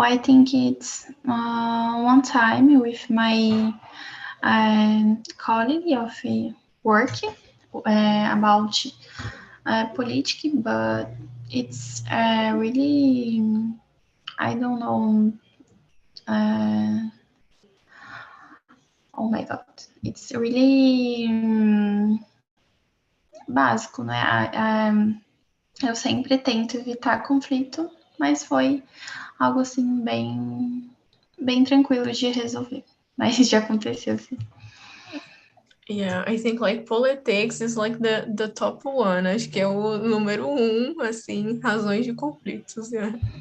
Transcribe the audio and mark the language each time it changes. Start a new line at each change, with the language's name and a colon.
English: I think it's one time with my colleague of work about politics, but it's really, I don't know. Oh my God, it's really básico, né?
Portuguese: Eu sempre tento evitar conflito, mas foi algo assim bem tranquilo de resolver. Mas já aconteceu, sim.
English: Yeah, I think like politics is like the top one.
Portuguese: Acho que é o número assim, razões de conflitos,
English: yeah.